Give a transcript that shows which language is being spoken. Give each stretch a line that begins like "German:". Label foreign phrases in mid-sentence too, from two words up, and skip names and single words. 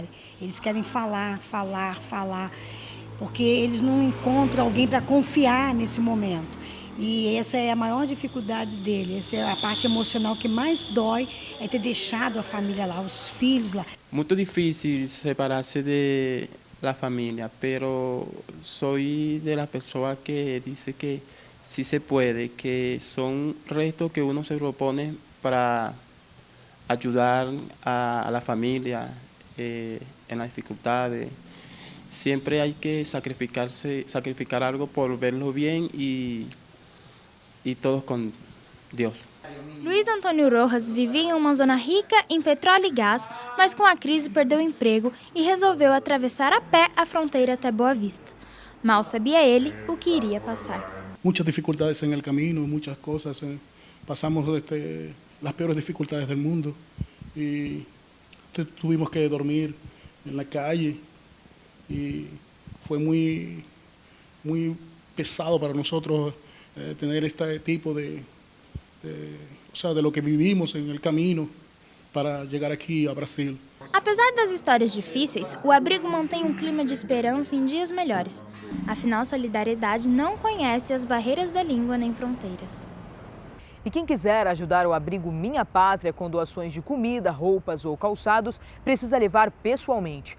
Portuguese: Eles querem falar, porque eles não encontram alguém para confiar nesse momento. E essa é a maior dificuldade dele, essa é a parte emocional que mais dói, é ter deixado a família lá, os filhos lá. Muito difícil separar-se da família,
Spanish: pero soy de las personas que dice que sí se puede, que son retos que uno se propone para ayudar a la familia en las dificultades. Siempre hay que sacrificar algo por verlo bien y todos
Portuguese: com Deus. Luiz Antônio Rojas vivia em uma zona rica em petróleo e gás, mas com a crise perdeu o emprego e resolveu atravessar a pé a fronteira até Boa Vista. Mal sabia ele o que iria passar. Muitas dificuldades no caminho, muitas coisas. Passamos as piores dificuldades do mundo e tivemos que dormir na calle e foi muito pesado para nós
Spanish: tener este tipo de lo que vivimos en el camino para llegar aqui a Brasil.
Portuguese: Apesar das histórias difíceis, o abrigo mantém um clima de esperança em dias melhores. Afinal, solidariedade não conhece as barreiras da língua nem fronteiras. E quem quiser ajudar o abrigo Minha Pátria com doações de comida, roupas ou calçados, precisa levar pessoalmente.